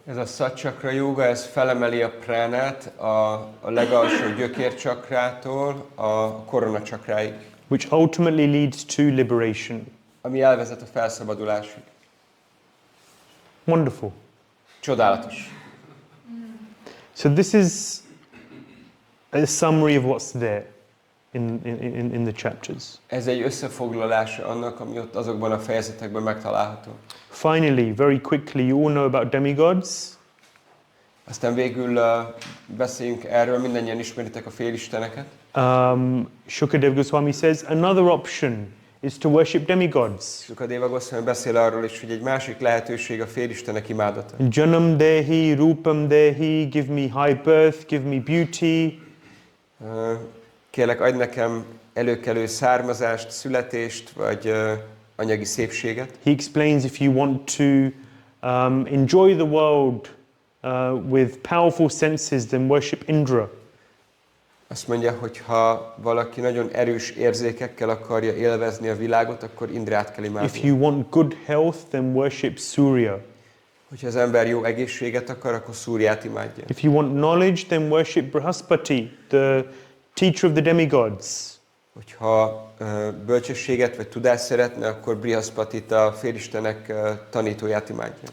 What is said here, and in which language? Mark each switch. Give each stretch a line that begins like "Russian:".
Hungarian: Ez a Sat Chakra joga, ez felemeli a pránát a legalsó gyökér csakrától a korona csakráig.
English: Which ultimately leads to liberation.
Hungarian: Ami elvezet a felszabadulásig.
English: Wonderful.
Hungarian: Csodálatos.
English: So this is a summary of what's there in the chapters.
Hungarian: Ez egy összefoglalása annak, ami ott azokban a fejezetekben megtalálható.
English: Finally, very quickly, you all know about demigods.
Hungarian: Aztán végül beszéljünk erről, mindannyian ismeritek a félisteneket.
English: Shukadev Goswami says another option is to worship demigods.
Hungarian: Sukadeva Goswami beszél arról is, hogy egy másik lehetőség a félistenek imádata.
Sanskrit: Janam dehi, rupam dehi,
English: give me high birth, give me beauty.
Hungarian: Kérlek, adj nekem előkelő származást, születést, vagy anyagi szépséget.
English: He explains if you want to enjoy the world with powerful senses, then worship Indra.
Hungarian: Azt mondja, hogy ha valaki nagyon erős érzékekkel akarja élvezni a világot, akkor Indrát kell imádni.
English: If you want good health, then worship Surya.
Hungarian: Hogyha az ember jó egészséget akar, akkor Szúriát imádja.
English: If you want knowledge, then worship Brahaspati, the teacher of the demigods.
Hungarian: Hogyha bölcsességet vagy tudást szeretne, akkor Brihaspatit, a félistenek tanítóját imádja.